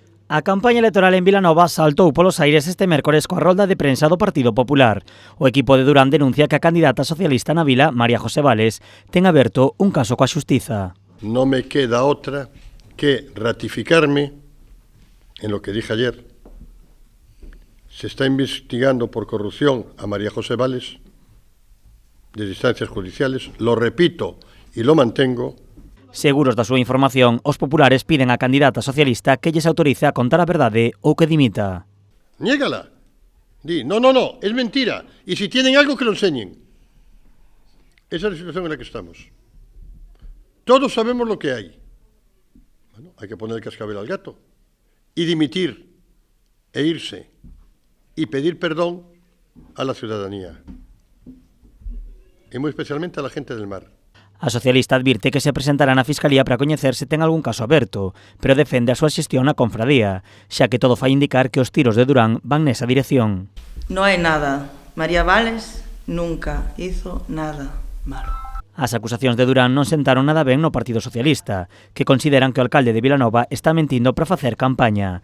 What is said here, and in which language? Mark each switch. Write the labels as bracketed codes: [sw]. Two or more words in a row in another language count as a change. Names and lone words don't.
[gl] A campaña electoral en Vilanova saltou polos aires este mércores coa rolda de prensa do Partido Popular. O equipo de Durán denuncia que a candidata socialista na vila, María José Vales, ten aberto un caso coa xustiza. [es] No me queda otra que ratificarme en lo que dije ayer. Se está investigando por corrupción a María José Vales de instancias judiciales. Lo repito y lo mantengo. [gl] Seguros da súa información, os populares piden á candidata socialista que lles autorice a contar a verdade ou que dimita. [es] Niégala. Di, no, es mentira. Y si tienen algo, que lo enseñen. Esa es la situación en la que estamos. Todos sabemos lo que hay. Bueno, hay que poner el cascabel al gato. Y dimitir, e irse, y pedir perdón a la ciudadanía. Y muy especialmente a la gente del mar. [gl] A socialista advirte que se presentará na Fiscalía para coñecer se ten algún caso aberto, pero defende a súa xestión na confradía, xa que todo fai indicar que os tiros de Durán van nesa dirección. No hai nada. [es] María Vales nunca hizo nada malo. [gl] As acusacións de Durán non sentaron nada ben no Partido Socialista, que consideran que o alcalde de Vilanova está mentindo para facer campaña.